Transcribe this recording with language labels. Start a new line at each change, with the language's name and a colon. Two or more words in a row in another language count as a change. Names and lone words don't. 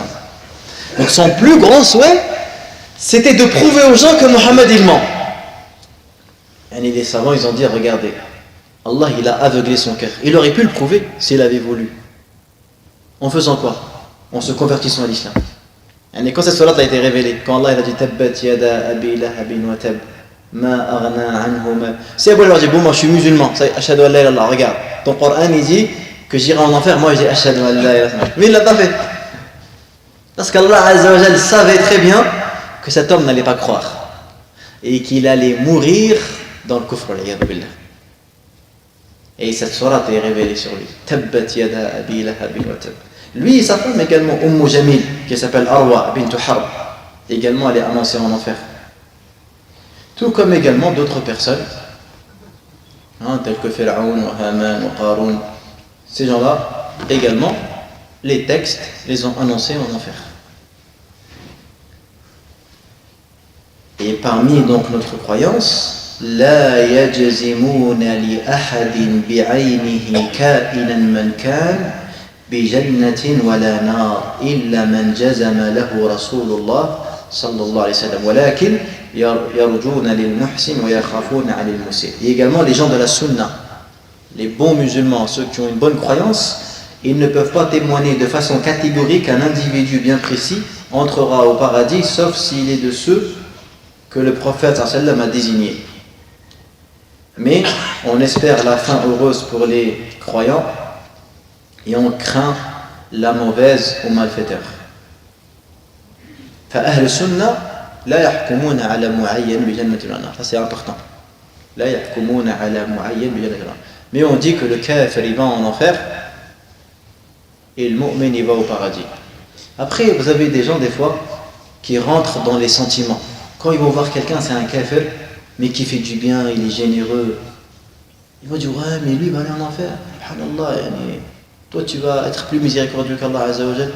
French: Donc son plus grand souhait, c'était de prouver aux gens que Muhammad il ment. Et les savants, ils ont dit, regardez, Allah il a aveuglé son cœur. Il aurait pu le prouver s'il avait voulu. En faisant quoi? En se convertissant à l'islam. Et quand cette sourate a été révélée, quand Allah il a dit
Arabic: تبت يدا أبي لهب وتب ما أغنى عنه ما.
French: Si Abu Lahab dit bon moi je suis musulman, ça
Arabic: أشهد أن لا إله إلا الله,
French: regarde, ton Coran il dit que j'irai en enfer, moi je dis
Arabic: أشهد أن لا إله إلا الله.
French: Mais il l'a pas fait. Parce qu'
Arabic: الله عز وجل
French: savait très bien que cet homme n'allait pas croire et qu'il allait mourir dans le
Arabic: كفر، بالله.
French: Et cette sourate est révélée sur lui.
Arabic: تبت يدا أبي لهب وتب.
French: Lui et sa femme également, Jamil, qui s'appelle Arwa bint Harb, également elle est annoncée en enfer. Tout comme également d'autres personnes, tels que Pharaon, Haman, Qarun. Ces gens-là, également, les textes les ont annoncés en enfer. Et parmi donc notre croyance,
Arabic: لا يجزمون لأحد بعينه كائنا من كان بجنة ولا نار إلا من جزم له رسول الله صلى الله عليه وسلم ولكن يرجون للمحسن ويخافون على المسيء.
French: Et également les gens de la sunna, les bons musulmans, ceux qui ont une bonne croyance, ils ne peuvent pas témoigner de façon catégorique qu'un individu bien précis entrera au paradis sauf s'il est de ceux que le prophète
Arabic: صلى الله عليه وسلم
French: a désignés. Mais on espère la fin heureuse pour les croyants et on craint la mauvaise aux malfaiteurs.
Arabic: فأهل السنة لا يحكمون على معين بجنة النار.
French: Ça c'est important.
Arabic: لا يحكمون على معين بجنة النار.
French: Mais on dit que le kafir il va en enfer et le mu'min il va au paradis. Après vous avez des gens des fois qui rentrent dans les sentiments. Quand ils vont voir quelqu'un c'est un kafir mais qui fait du bien, il est généreux. Ils vont dire ouais mais lui il va aller en enfer.
Arabic: سبحان الله، يعني,
French: toi tu vas être plus miséricordieux qu'
Arabic: الله عز وجل.